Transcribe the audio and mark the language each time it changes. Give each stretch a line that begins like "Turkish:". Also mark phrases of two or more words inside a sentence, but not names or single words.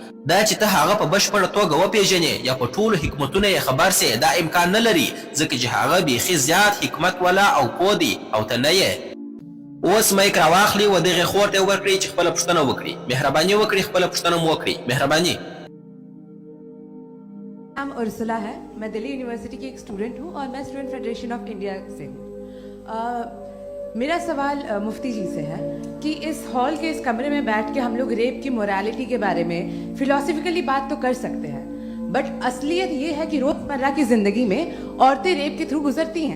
Pashto: دا چې ته هغه په بشپړه توګه وپېژنې یا په ټولو حکمتونه یې خبر سې، دا امکان نه لري، ځکه چې هغه بیخي زیات حکمت والا او پوه دی او ته نه یې. اوس مایک راواخلي و دغې خور ته یې ورکړئ چې خپله پوښتنه وکړي. مهرباني وکړئ خپله پوښتنه مو وکړئ. مهرباني.
Hindi: नाम उर्सुला है। मैं दिल्ली यूनिवर्सिटी की एक स्टूडेंट हूँ और मैं स्टूडेंट फेडरेशन ऑफ इंडिया से हूँ। मेरा सवाल मुफ्ती जी से है कि इस हॉल के इस कमरे में बैठ के हम लोग रेप की मोरालिटी के बारे में फिलोसफिकली बात तो कर सकते हैं, बट असलियत ये है कि रोज़मर्रा की ज़िंदगी में औरतें रेप के थ्रू गुजरती हैं।